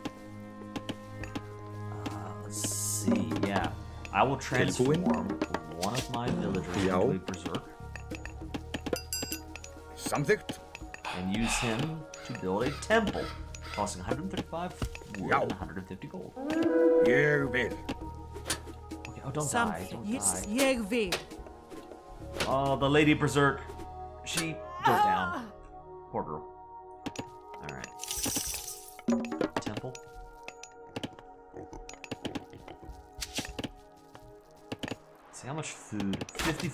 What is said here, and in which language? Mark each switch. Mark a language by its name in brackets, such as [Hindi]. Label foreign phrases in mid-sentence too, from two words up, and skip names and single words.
[English] Let's see, yeah. I will transform one of my villagers [Icelandic] Já. [English] into a berserk [Icelandic] Samþykkt. [English] and use him to build a temple, costing 135 wood [Icelandic] Já. [English] and 150 gold. [Icelandic] Ég vil. [English] Okay, oh, don't die, Something. don't Yes, die. [Icelandic] ég vil. [English] Oh, the lady berserk, she goes down. Poor girl. All right. Temple. See how much food?